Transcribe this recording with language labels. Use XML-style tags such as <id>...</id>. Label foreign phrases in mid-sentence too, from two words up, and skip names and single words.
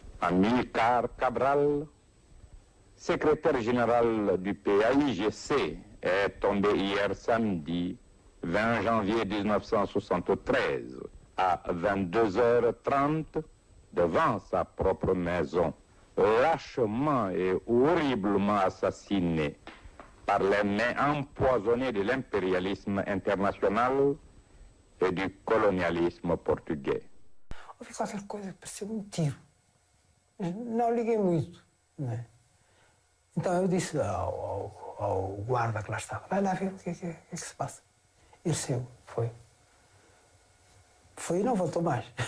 <fr>Amílcar Cabral, secrétaire général du PAIGC est tombé hier samedi, 20 janvier 1973, à 22h30, devant sa propre maison, lâchement et horriblement assassiné par les mains empoisonnées de l'impérialisme international et du colonialisme portugais.</fr> <pt>Ouvi qualquer coisa, parecia um tiro. Não liguei muito, né? Então eu disse ao guarda que lá estava, vai lá ver o que é que se passa. Ele saiu, foi. Foi e não voltou mais.</pt>